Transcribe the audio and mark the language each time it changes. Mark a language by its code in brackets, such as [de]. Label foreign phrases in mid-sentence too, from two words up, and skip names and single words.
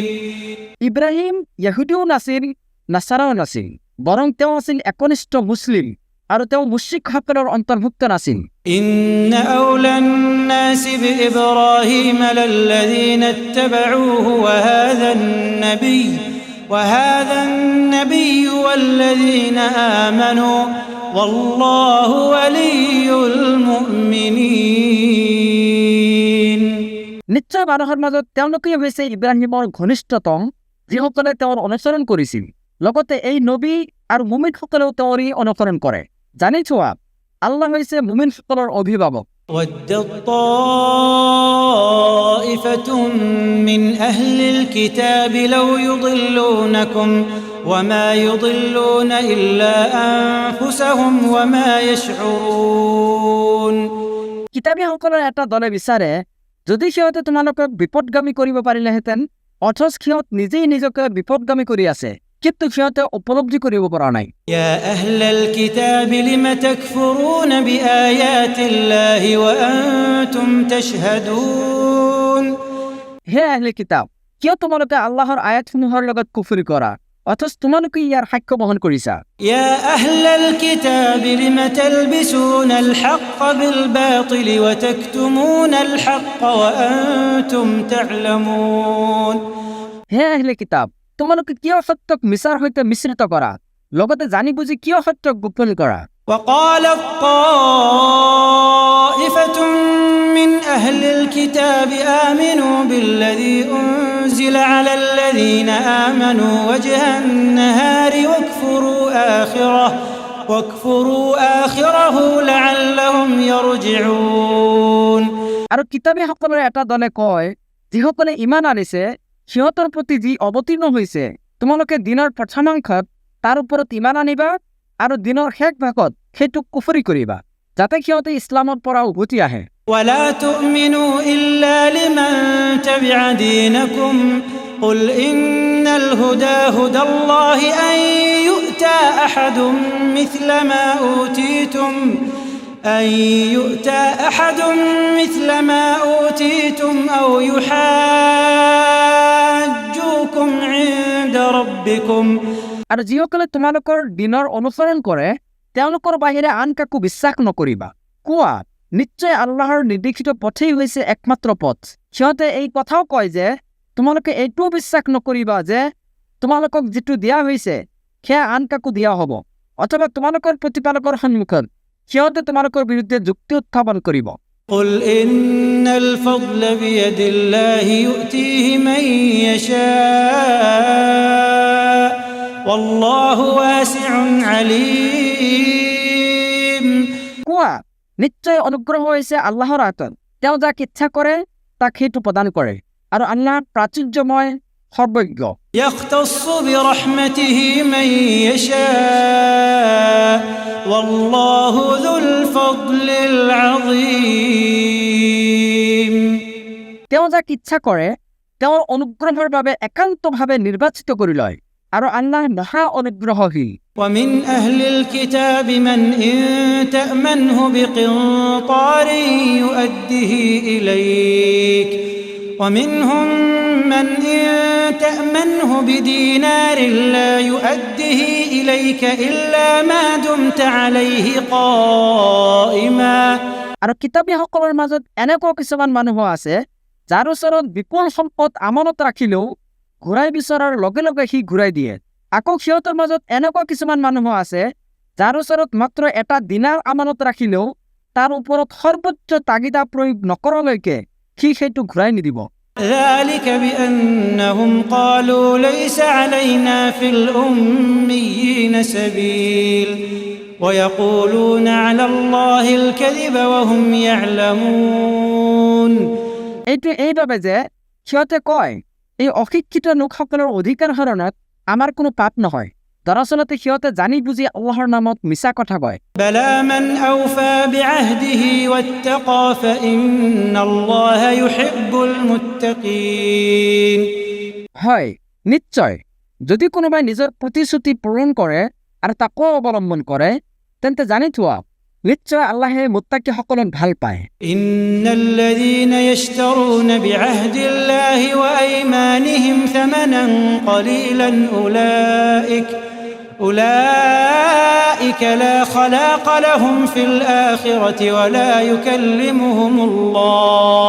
[as] ইব্ৰাহিম ইহুদীও নাছিল, নাছাৰাও নাছিল, বৰং তেওঁ আছিল একনিষ্ঠ মুছলিম আৰু তেওঁ মুশ্ৰিকসকলৰ অন্তৰ্ভুক্ত নাছিল। [ar] إن أولى الناس بإبراهيم للذين اتبعوه وهذا النبي والذين آمنوا والله ولي المؤمنين [as] নিশ্চয় মানুহৰ মাজত তেওঁলোকেই হৈছে ইব্ৰাহিমৰ ঘনিষ্ঠতম, যিসকলে তেওঁৰ অনুসৰণ কৰিছিল। লগতে এই নবী আৰু মুমিনসকলেও তেওঁৰেই অনুসৰণ কৰে। জানি থোৱা, আল্লাহ হৈছে মুমিনসকলৰ অভিভাৱক। [ar] ودت طائفة من أهل الكتاب لو يضلونكم وما يضلون إلا أنفسهم وما يشعرون [as] কিতাবীসকলৰ এটা দলে বিচাৰে যদি সিহঁতে তোমালোকক বিপদগামী কৰিব পাৰিলেহেঁতেন, অথচ সিহঁত নিজেই নিজকে বিপদগামী কৰি আছে, কিন্তু সিহঁতে উপলব্ধি কৰিব পৰা নাই। [ar] يا أهل الكتاب لم تكفرون بآيات الله وأنتم تشهدون [as] হে আহলে কিতাব, কিয় তোমালোকে আল্লাহৰ আয়াতসমূহৰ লগত কুফৰি কৰা, অথচ তোমালোকে ইয়াৰ সাক্ষ্য বহন কৰিছা? [ar] يا أهل الكتاب لم تلبسون الحق بالباطل وتكتمون الحق وأنتم تعلمون [as] হে আহলে কিতাব, তোমালোকে কিয় সত্যক মিছাৰ সৈতে মিশ্ৰিত কৰা, লগতে জানি বুজি কিয় সত্যক গোপন কৰা? [ar] وقالت طائفة من أهل الكتاب آمنوا بالذي أنزل على الذين آمنوا وجه النهار واكفروا آخره لعلهم يرجعون [as] আৰু কিতাবীসকলৰ এটা দলে কয়, যিসকলে ইমান আনিছে সিহঁতৰ প্ৰতি যি অৱতীৰ্ণ হৈছে তোমালোকে দিনৰ প্ৰথমাংশত তাৰ ওপৰত ইমান আনিবা আৰু দিনৰ শেষ ভাগত সেইটোক কুফৰি কৰিবা, যাতে সিহঁতে ইছলামৰ পৰা উভতি আহে। [ar] ولا تؤمنوا إلا لمن تبع دينكم قل إن الهدى هدى الله أن يؤتى أحد مثل ما أوتيتم أو يحاجوكم عند ربكم [as] আৰু যিসকলে তোমালোকৰ দিনৰ অনুসৰণ কৰে তেওঁলোকৰ বাহিৰে আন কাকো বিশ্বাস নকৰিবা। কোৱা, নিশ্চয় আল্লাহৰ নিৰ্দেশিত পথেই হৈছে একমাত্ৰ পথ। সিহঁতে এই কথাও কয় যে তোমালোকে এইটোও বিশ্বাস নকৰিবা যে তোমালোকক যিটো দিয়া হৈছে সেয়া আন কাকো দিয়া হ'ব, অথবা তোমালোকৰ প্ৰতিপালকৰ সন্মুখত সিহঁতে তোমালোকৰ বিৰুদ্ধে যুক্তি উত্থাপন কৰিব। [ar] قل إن الفضل بيد الله يؤتيه من يشاء والله واسع عليم [as] কোৱা, নিশ্চয় অনুগ্ৰহ হৈছে আল্লাহৰ হাতত, তেওঁ যাক ইচ্ছা কৰে তাক সেইটো প্ৰদান কৰে, আৰু আল্লাহ প্ৰাচুৰ্যময় সৰ্বজ্ঞ। [ar] يختص برحمته من يشاء والله ذو الفضل العظيم [as] তেওঁ যাক ইচ্ছা কৰে তেওঁৰ অনুগ্ৰহৰ বাবে একান্তভাৱে নিৰ্বাচিত কৰি লয়, আৰু আল্লাহ মহা অনুগ্ৰহশীল। [ar] ومن أهل الكتاب من إن تأمنه بقنطار يؤده إليك ومنهم من إن تأمنه بدينار لا يؤده إليك إلا ما دمت عليه قائما। [as] আৰু কিতাপীসকলৰ মাজত এনেকুৱা কিছুমান মানুহ আছে যাৰ ওচৰত বিপুল সম্পদ আমানত ৰাখিলেও ঘূৰাই বিচৰাৰ লগে লগে সি ঘূৰাই দিয়ে। আকৌ সিহঁতৰ মাজত এনেকুৱা কিছুমান মানুহ আছে যাৰ ওচৰত মাত্ৰ এটা দিনাৰ আমানত ৰাখিলেও তাৰ ওপৰত সৰ্বোচ্চ তাগিদা প্ৰয়োগ নকৰালৈকে সি সেইটো ঘূৰাই নিদিব। [ar] ذلك بأنهم قالوا ليس علينا في الأميين سبيل ويقولون على الله الكذب وهم يعلمون। [as] এইটো এইভাবে যে সিহঁতে কয় এই অশিক্ষিত লোকসকলৰ অধিকাৰ হৰণত আমাৰ কোনো পাপ নহয়। দৰাচলতে সিহঁতে জানি বুজি আল্লাহৰ নামত মিছা কথা কয়। [ar] بلى من أوفى بعهده واتقى فإن الله يحب المتقين। [as] হয়, নিশ্চয় যদি কোনোবাই নিজৰ প্ৰতিশ্ৰুতি পূৰণ কৰে আৰু তাকো অৱলম্বন কৰে তেন্তে জানি থোৱা নিশ্চয় আল্লাহে মুত্তাকিসকলক ভাল পায়। [ar] إن الذين يشترون بعهد الله وأيمانهم ثمنا قليلا أولئك لا خلاق لهم في الآخرة ولا يكلمهم الله।